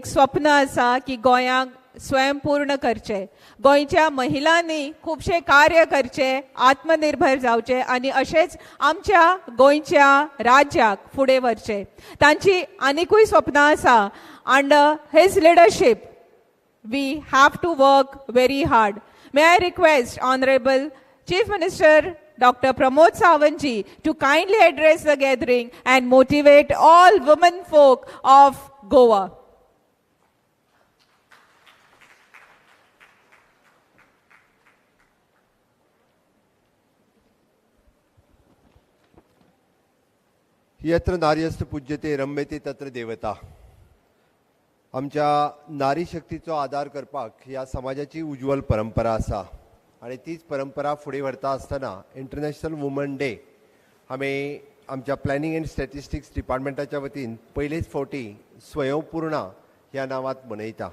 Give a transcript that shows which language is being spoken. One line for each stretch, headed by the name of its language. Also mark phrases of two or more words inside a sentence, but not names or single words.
Konkani: स्वप्न आसा की गोंयांक स्वयंपूर्ण करचे, गोंयच्या महिलांनी खूबशे कार्य करचे, आत्मनिर्भर जावचे आणि अशेंच आमच्या गोंयच्या राज्याक फुडें व्हरचे. तांची आनिकूय स्वप्नां आसा.
English: Under his leadership we have to work very hard. May I request honourable Chief Minister Dr. Pramod Sawant ji to kindly address the gathering and motivate all women folk of Goa.
Sanskrit: यत्र नार्यस्तु पूज्यते रम्यते तत्र देवता.
Konkani: आमच्या नारी शक्तीचो आदार करपाक ह्या समाजाची उज्वल परंपरा आसा आणि तीच परंपरा फुडें व्हरता आसतना
English: International Woman Day
Konkani: आमी आमच्या
English: planning and statistics
Konkani: डिपार्टमेंटाच्या वतीन पयलेच फावटी स्वयंपूर्णा ह्या नांवांत मनयता.